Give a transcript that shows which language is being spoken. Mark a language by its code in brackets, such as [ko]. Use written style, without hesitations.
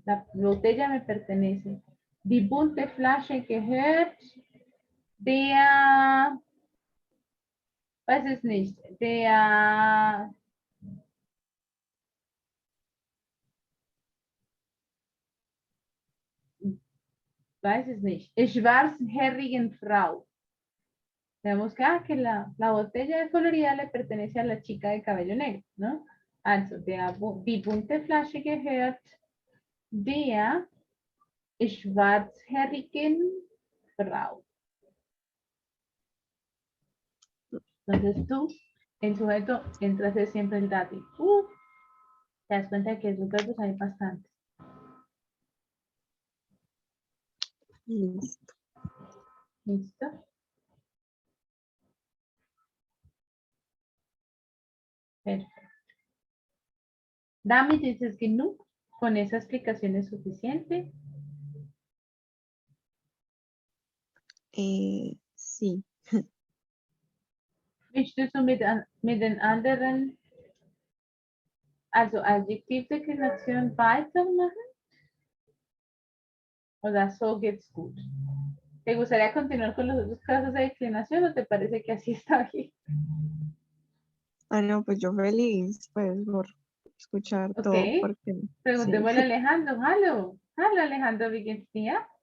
[es] La botella me pertenece. [de] Die bunte Flasche gehört der, weiß es nicht, der, weiß es nicht, schwarzhaarigen Frau. [es] Tenemos que la botella colorida le pertenece a la chica de cabello negro, ¿no? [de] Also, die bunte Flasche gehört der schwarzhaarigen Frau. [es] Entonces tú, en sujeto, entras siempre el dative. Te das cuenta de que esos verbos hay bastantes. Listo. ¿Listo? Perfecto. Damit dices que no, con esa explicación es suficiente. Sí. [de] Möchtest du mit den anderen, also Adjektivdeklination weitermachen? Oder so geht's gut? [es] ¿Te gustaría continuar con los otros casos de declinación o te parece que así está bien? Ah, no, pues yo feliz, pues, por escuchar Ok. todo, porque sí. Preguntémosle a Alejandro. [de] Hallo. Hallo Alejandro, wie geht's dir?